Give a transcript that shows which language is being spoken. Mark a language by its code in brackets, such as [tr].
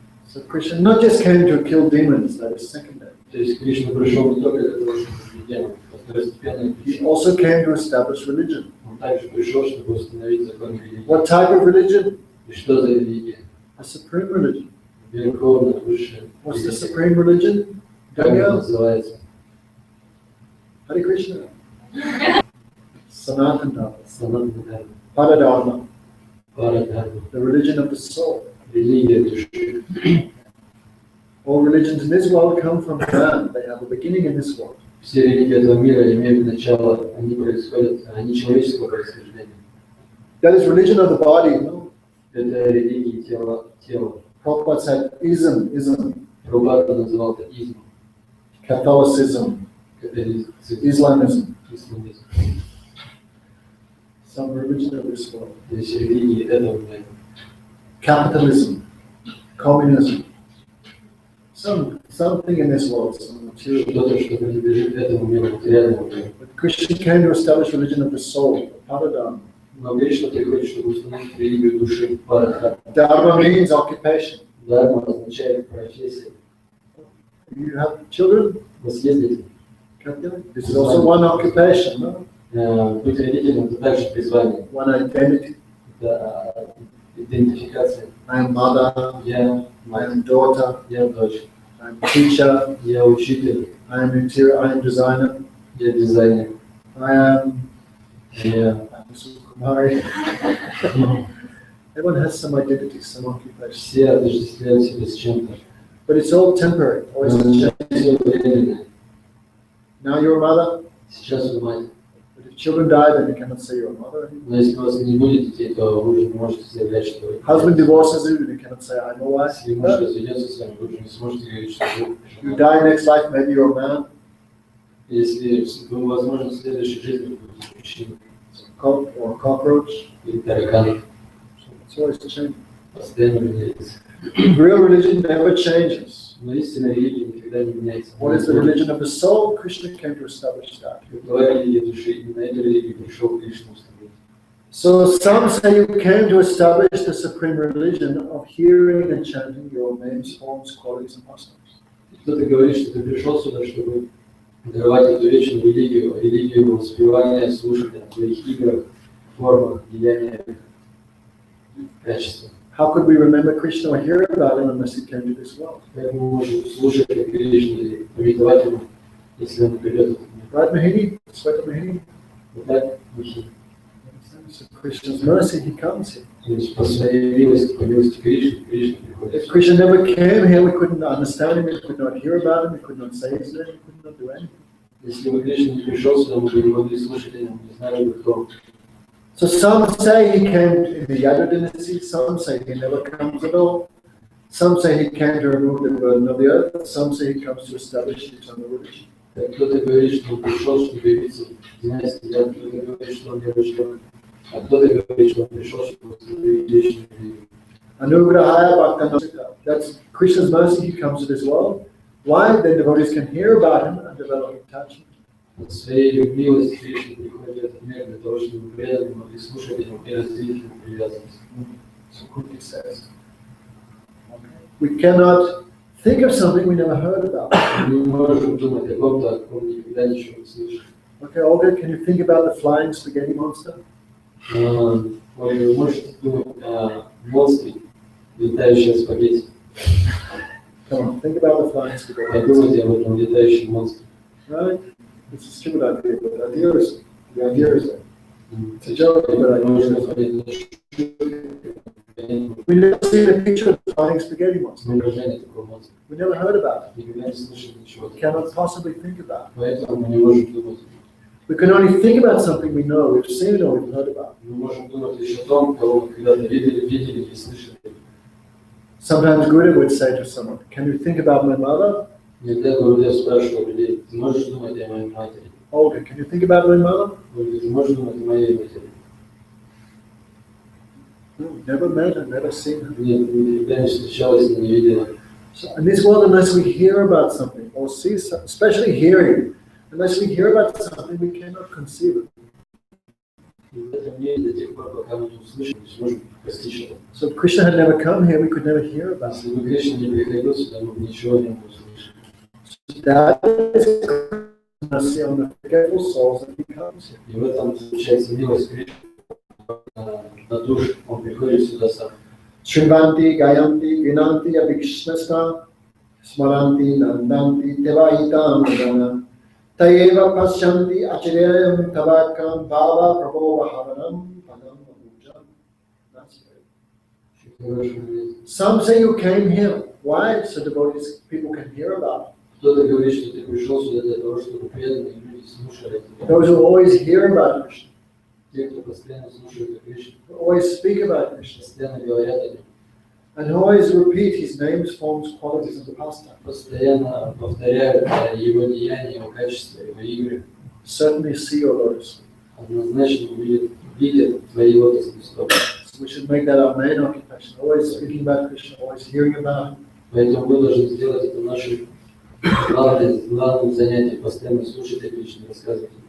[en] So Krishna not just came to kill demons, that is secondary. [ru] То есть Кришна пришел не только для того, чтобы убить демонов, а второстепенная [en] He [ru] причина. [en] also came to establish religion. [ru] Он также пришел, чтобы установить закон религии. [en] What type of religion? [ru] И что за религия? [en] A supreme religion. [ru] Верховная, высшая. [en] What's the [ru] религия. [en] supreme religion? [ru] Как она [en] Daniel? [ru] называется? [en] Hare Krishna. Sanatana Dharma. [ru] Санатана Дхарма. [en] Paradharma. [ru] Парадхарма. [en] The religion of the soul. [ru] Религия души. [en] All religions in this world come from man. They have a beginning in this world. Все религии этого мира имеют начало, они происходят, они человеческого происхождения. That is religion of the body. No? [ru] Это религии тела. [en] Prabhupada said ism. [ru] Прабхупада называл это изм. [en] Catholicism. [ru] католизм, [en] Islamism, [ru] исламизм. [en] some religion of this world, [ru] То есть религии этого мира. [en] capitalism, communism, something in this world, some material. [ru] Что-то, что принадлежит этому миру, материальному миру. [en] But Christian came to establish religion of the soul, paradigm. [ru] Но Кришна приходит, чтобы установить религию души, парадхарма. [en] Dharma means occupation. [ru] Дхарма означает профессия. [en] You have children? [ru] У вас есть дети? [en] This is also one occupation, no? [ru] Быть родителем – это также призвание. [en] One identity. [ru] Это идентификация. [en] I am mother, [ru] Я [en] I [ru] мать, [en] am daughter, [ru] я дочь, [en] I am teacher, [ru] я учитель, [en] I am interior, I am designer, [ru] я дизайнер, [en] I am [ru] я... [en] Sukumari. Everyone has some identity, some occupation. [ru] Все отождествляют себя с чем-то. [en] But it's all temporary, always [ru] Но [en] change. [ru] все временно. [en] Now you're a mother, [ru] Сейчас вы мать. [en] but if children die, then you cannot say you're a mother anymore. [ru] Но если у вас не будет детей, то вы уже не можете заявлять, что вы... [en] Husband divorces you, and you cannot say I'm a wife. [ru] Если муж разведется с вами, вы уже не сможете говорить, что вы... [en] You die next life, maybe you're a man, [ru] Если вы, возможно, в следующей жизни будете мужчиной [en] or a cockroach. [ru] или тараканом, [en] It's always changing. [ru] постоянно меняется. [en] Real religion never changes. [ru] Но истинная религия никогда не меняется. [en] What is the religion of the soul? Krishna came to establish that. [ru] Какова религия души? Именно эта религия пришел Кришна установить. [en] So some say you came to establish the supreme religion of hearing and chanting your names, forms, qualities, and pastimes. [ru] Кто-то говорит, что ты пришел сюда, чтобы даровать эту вечную религию, религию воспевания, слушания о твоих играх, формах, деяниях, качествах. [en] How could we remember Krishna or hear about him unless he came to this world? [ru] Как мы можем слушать о Кришне или пометовать ему, если он придет в этот мир? [en] Right, Mahini? Sweta Mahini? [ru] Вот так, Михи. [en] So Krishna's mercy, he comes here. [ru] То есть по своей милости, по милости Кришны, Кришна [en] If [ru] приходит. [en] Krishna never came here, we couldn't understand him, we could not hear about him, we could not say his name, we could not do anything. [ru] Если бы Кришна не пришел сюда, мы бы не могли слушать о нем, не знали бы, кто он. [en] So some say he came in the Yadu dynasty, some say he never comes at all. Some say he came to remove the burden of the earth, some say he comes to establish eternal religion. [ru] Кто-то говорит, что он пришел, чтобы явиться в династии, а кто-то говорит, что он не рожден, а кто-то говорит, что он пришел, чтобы установить вечную религию. [sa] Anugrahaya Bhaktanasika. [en] That's Krishna's mercy, he comes to this world. Why? Then devotees can hear about him and develop attachment. [ru] По своей милости Кришна приходит в этот мир для того, чтобы преданные могли слушать о нем и развить его привязанность. [en] So Kunti says. We cannot think of something we never heard about. [ru] Мы не можем думать о ком-то, о ком никогда ничего не слышали. [en] Okay, Olga, can you think about the flying spaghetti monster? [ru] Ой, вы можете думать о монстре, летающем спагетти. [en] Come on, think about the flying spaghetti monster. [ru] Подумайте об этом летающем монстре. [en] Right? It's a stupid idea, but the idea is there. It's a joke, but idea is there. We never seen a picture of the flying spaghetti monster. [ru] Выражение такого монстра. [en] We never heard about it. [ru] Никогда не слышали ничего. [en] We cannot possibly think about it. [ru] Поэтому мы не можем думать. [en] We can only think about something we know, we've seen or we've heard about. [ru] Мы можем думать лишь о том, кого мы когда-то видели или слышали. [en] Sometimes Guru would say to someone, can you think about my mother? [ru] Иногда Гурудев спрашивал людей, ты можешь думать о моей матери? [en] Olga, can you think about my mother? [ru] Ольга, ты можешь думать о моей матери? [en] No, never met her, never seen her. [ru] Нет, никогда не встречалась, не видела. [en] So in this world, unless we hear about something or see, especially hearing, unless we hear about something, we cannot conceive it. [ru] И в этом мире до тех пор, пока мы не услышим, не сможем постичь это. [en] So if Krishna had never come here, we could never hear about it. [ru] Если бы Кришна не приходил сюда, мы бы ничего не услышали. [en] That is mercy on the forgetful souls that he comes here. [ru] И в этом заключается милость Кришны на душу. Он приходит сюда сам. [sa] Shrivanti, Gayanti, Ginanti, Abhikshnasta, Smaranti, Nandanti, Tevaitam, Nana, Tayeva Pashanti, Achiryam, Tabakam, Bhava, Prabhova, Havanam, Padam, Abhujam. [en] That's great. Some say you came here. Why? So devotees, people can hear about it. [ru] Кто-то говорит, что ты пришел сюда для того, чтобы преданные люди слушали тебя. [en] Those who always hear about Krishna, [ru] Те, кто постоянно слушает о Кришне, [en] who always speak about Krishna. [ru] постоянно говорят о нем. [en] And always repeat his names, forms, qualities, and pastimes. [ru] Постоянно повторяют его деяния, его качества, его игры. [en] Certainly see your lotus. [ru] Однозначно видят твои лотосные стопы. [en] So we should make that our main occupation. Always speaking about Krishna, always hearing about him. [ru] Поэтому мы должны сделать это нашим главным занятием, постоянно слушать о Кришне, рассказывать.